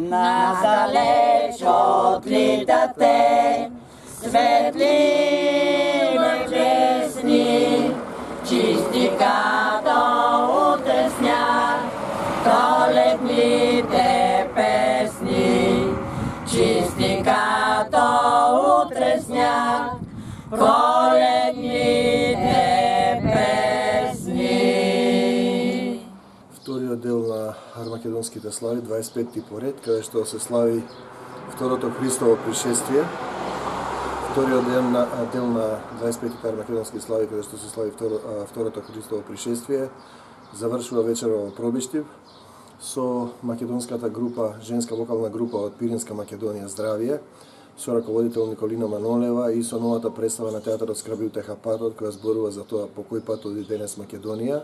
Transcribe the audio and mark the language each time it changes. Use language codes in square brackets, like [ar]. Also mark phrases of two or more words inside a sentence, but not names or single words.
[bg] Надалеч отлитат те, светли небесни, чисти като утрен сняг, коледните песни. Чисти като утрен сняг, коледните песни. [mk] Вториот дел на Армагедонските слави, 25-ти поред, каде што се слави второто Христово пришествие. Вториот дел на 25-ти Армагедонски слави, каде што се слави второто Христово пришествие, завршува вечерово пробиштив со македонската група, женска вокална група од Пиринска Македонија Здравие, со раководител Николина Манолева и со новата представа на театарот Скраби утеха патот, која зборува за тоа по кој пат оди денес Македонија.